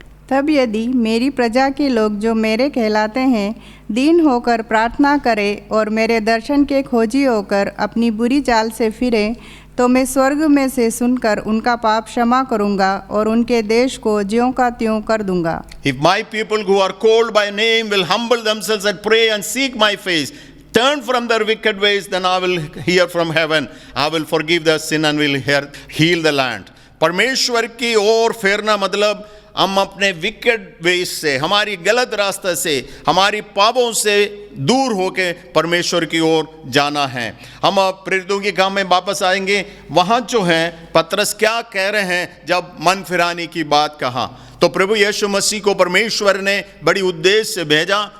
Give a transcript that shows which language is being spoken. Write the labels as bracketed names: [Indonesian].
[Hindi] तब यदि मेरी प्रजा के लोग जो मेरे कहलाते हैं दीन होकर प्रार्थना करें और मेरे दर्शन के खोजी होकर अपनी बुरी चाल से फिरें, तो मैं स्वर्ग में से सुनकर उनका पाप क्षमा करूंगा और उनके देश को ज्यों का त्यों कर दूंगा। [English] If my people who are called by name will humble themselves and pray and seek my face, turn from their wicked ways, then I will hear from heaven, I will forgive their sin and will heal the land. [Hindi] परमेश्वर की ओर फेरना मतलब हम अपने [English] wicked ways [Hindi] से, हमारी गलत रास्ते से, हमारी पापों से दूर होके परमेश्वर की ओर जाना है। हम अब प्रेरितों के काम में वापस आएंगे। वहाँ जो है पतरस क्या कह रहे हैं जब मन फिराने की बात कहा, तो प्रभु यीशु मसीह को परमेश्वर ने बड़ी उद्देश्य से भेजा।